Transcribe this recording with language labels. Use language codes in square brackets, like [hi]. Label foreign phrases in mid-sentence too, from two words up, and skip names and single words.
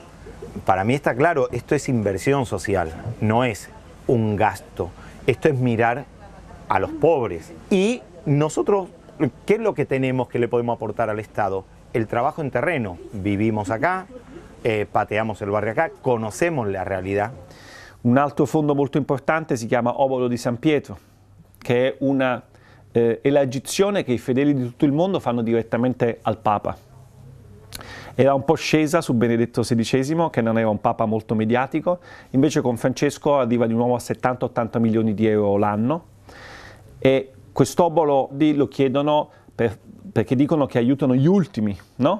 [es] Para mí está claro, esto es inversión social, no es un gasto. Esto es mirar a los pobres. Y nosotros, ¿qué es lo que tenemos que le podemos aportar al Estado? El trabajo en terreno. Vivimos acá, pateamos el barrio acá, conocemos la realidad. [it] Un altro fondo molto importante si chiama Obolo di San Pietro, che è una elargizione che i fedeli di tutto il mondo fanno direttamente al Papa. Era un po' scesa su Benedetto XVI, che non era un Papa molto mediatico, invece con Francesco arriva di nuovo a 70-80 milioni di euro l'anno e quest'obolo lo chiedono perché dicono che aiutano gli ultimi, no?